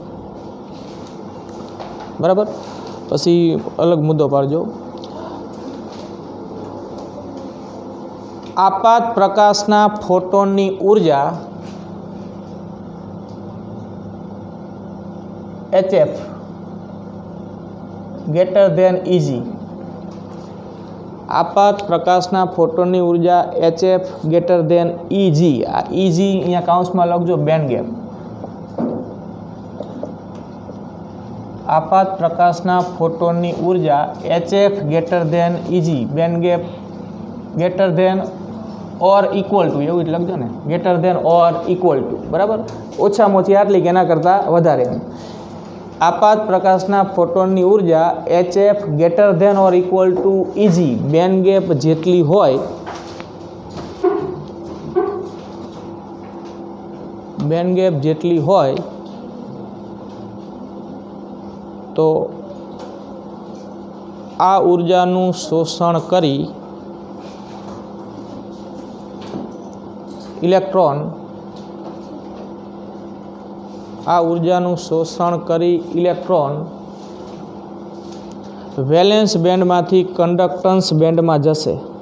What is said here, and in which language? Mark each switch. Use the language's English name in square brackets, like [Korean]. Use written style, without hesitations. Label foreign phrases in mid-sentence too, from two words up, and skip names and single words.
[Gujarati] બરાબર. પછી અલગ મુદ્દો પાડજો. આપાત પ્રકાશના ફોટોનની ઉર્જા HF [English] greater than [Gujarati] EG. આપાત પ્રકાશના ફોટોનની ઉર્જા HF [English] greater than [Gujarati] EG. આ EG અહીંયા કાઉન્સમાં લખજો, [English] band gap. [Gujarati] આપાત પ્રકાશના ફોટોનની ઉર્જા HF [English] greater than [Gujarati] EG, [English] band gap greater than or equal to, [Gujarati] એવું જ લખજો ને, [English] greater than or equal to. [Gujarati] બરાબર. ઓછામાં ઓછી આટલી કે એના કરતાં વધારે. આપાત પ્રકાશના ફોટોનની ઉર્જા HF [English] greater than or equal to [Gujarati] EG, [English] band gap [Gujarati] જેટલી હોય તો આ ઉર્જાનું શોષણ કરી ઇલેક્ટ્રોન વેલેન્સ બેન્ડમાંથી કંડક્ટન્સ બેન્ડમાં જશે.